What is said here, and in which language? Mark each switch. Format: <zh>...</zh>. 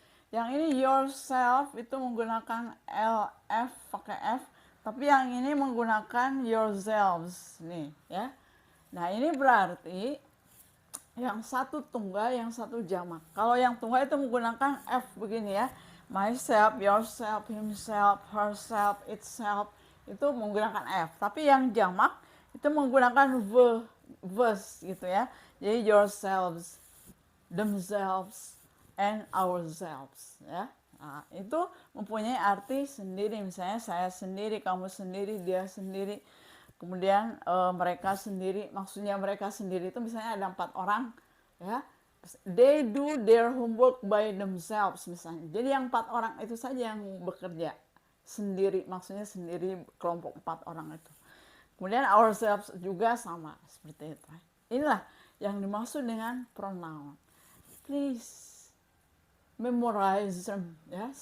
<id>Yang ini yourself itu menggunakan LF pakai F, tapi yang ini menggunakan yourselves nih ya. Nah ini berarti yang satu tunggal, yang satu jamak. Kalau yang tunggal itu menggunakan F begini ya.</id> <en>Myself, yourself, himself, herself, itself.</en> <id>Itu menggunakan F. Tapi yang jamak itu menggunakan verse gitu ya. Jadi yourselves, themselves, and ourselves ya. Nah, itu mempunyai arti sendiri. Misalnya saya sendiri, kamu sendiri, dia sendiri. Kemudian mereka sendiri, maksudnya mereka sendiri itu misalnya ada 4 orang ya.</id> <en>They do their homework by themselves</en> <id>misalnya. Jadi yang 4 orang itu saja yang bekerja sendiri, maksudnya sendiri kelompok 4 orang itu. Kemudian ourselves juga sama seperti itu. Inilah yang dimaksud dengan pronoun.</id> <en>Please memorize them</en> <id>ya.</id>